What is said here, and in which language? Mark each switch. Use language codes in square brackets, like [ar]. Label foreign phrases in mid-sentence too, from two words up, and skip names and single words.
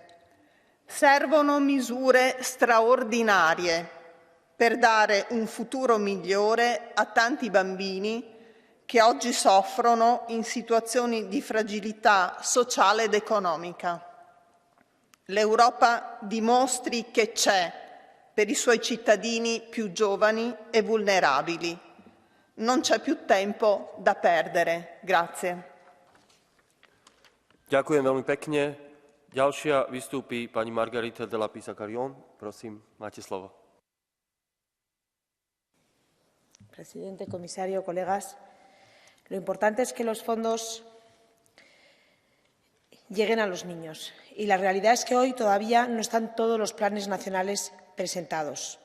[it] Servono misure straordinarie per dare un futuro migliore a tanti bambini che oggi soffrono in situazioni di fragilità sociale ed economica. L'Europa dimostri che c'è per i suoi cittadini più giovani e vulnerabili. Non c'è più tempo da perdere. Grazie. [sk] Ďakujem veľmi pekne. Ďalšia vystúpi pani Margarita de la Pisa-Carrión. Prosím, máte slovo. [es] Presidente, comisario, colegas, lo importante es que los fondos lleguen a los niños. Y la realidad es que hoy todavía no están todos los planes nacionales presentados.